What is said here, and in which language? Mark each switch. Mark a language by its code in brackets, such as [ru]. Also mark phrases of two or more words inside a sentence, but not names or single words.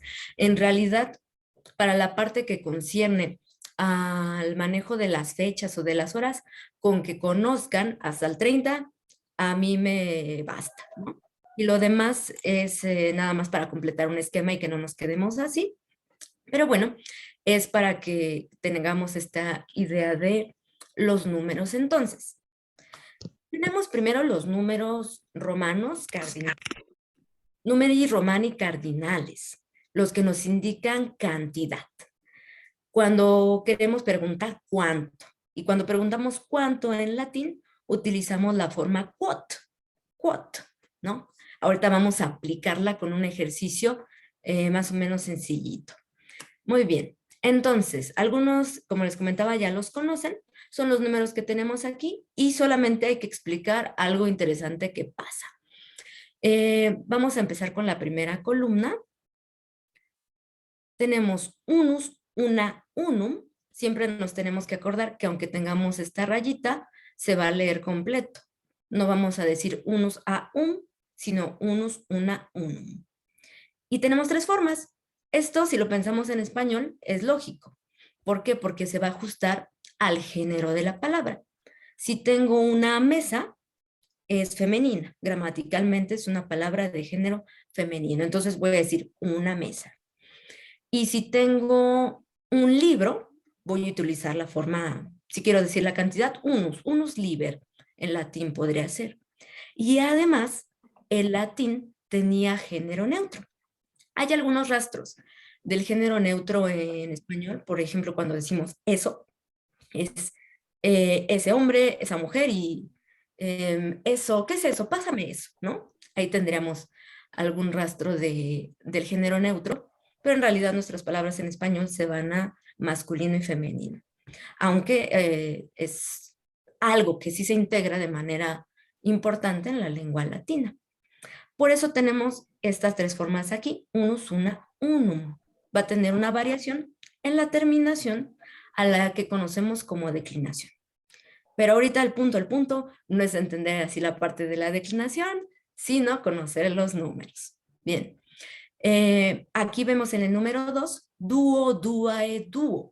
[es] En realidad, para la parte que concierne al manejo de las fechas o de las horas, con que conozcan hasta el 30, a mí me basta, ¿no? Y lo demás es nada más para completar un esquema y que no nos quedemos así. Pero bueno, es para que tengamos esta idea de los números. Entonces, tenemos primero los números romanos cardinales, [la] numeri romani cardinales, [es] los que nos indican cantidad. Cuando queremos preguntar cuánto, y cuando preguntamos cuánto en latín, utilizamos la forma quot, ¿no? Ahorita vamos a aplicarla con un ejercicio más o menos sencillito. Muy bien, entonces, algunos, como les comentaba, ya los conocen, son los números que tenemos aquí y solamente hay que explicar algo interesante que pasa. Vamos a empezar con la primera columna. Tenemos [la] unus, una, unum. [es] Siempre nos tenemos que acordar que aunque tengamos esta rayita, se va a leer completo. No vamos a decir [la] unus a [es] sino [la] unus, una, unum. [es] Y tenemos 3 formas. Esto, si lo pensamos en español, es lógico. ¿Por qué? Porque se va a ajustar al género de la palabra. Si tengo una mesa, es femenina. Gramaticalmente es una palabra de género femenino. Entonces voy a decir una mesa. Y si tengo un libro, voy a utilizar la forma, si quiero decir la cantidad, [la] unus liber, [es] en latín podría ser. Y además, el latín tenía género neutro. Hay algunos rastros del género neutro en español, por ejemplo, cuando decimos eso, es ese hombre, esa mujer y eso, ¿qué es eso? Pásame eso, ¿no? Ahí tendríamos algún rastro del género neutro, pero en realidad nuestras palabras en español se van a masculino y femenino. Aunque es algo que sí se integra de manera importante en la lengua latina. Por eso tenemos estas tres formas aquí, [la] unus, una, unum. [es] Va a tener una variación en la terminación a la que conocemos como declinación. Pero ahorita el punto no es entender así la parte de la declinación, sino conocer los números. Bien, aquí vemos en el número 2, [la] dúo, duae, dúo.